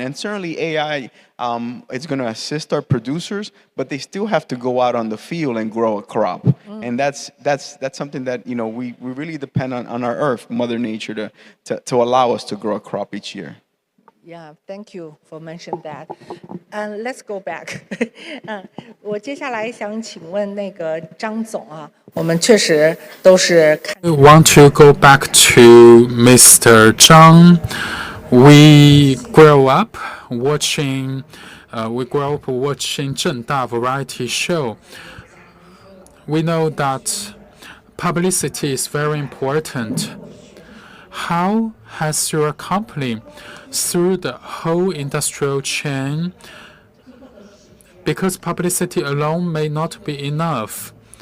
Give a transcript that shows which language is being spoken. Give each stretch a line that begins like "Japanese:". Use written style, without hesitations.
English: And certainly AI is going to assist our producers, but they still have to go out on the field and grow a crop. And that's something that, you know, we really depend on our earth, Mother Nature, to allow us to grow a crop each year. Yeah, thank you for mentioning that. And let's go back.
Chinese: 我接下来想请问那个张总啊，我们确实都是。
English: I want to go back to Mr. Zhang. We grew up watching Zheng Da variety show. We know that publicity is very important. How has your company, through the whole industrial chain, because publicity alone may not be enough?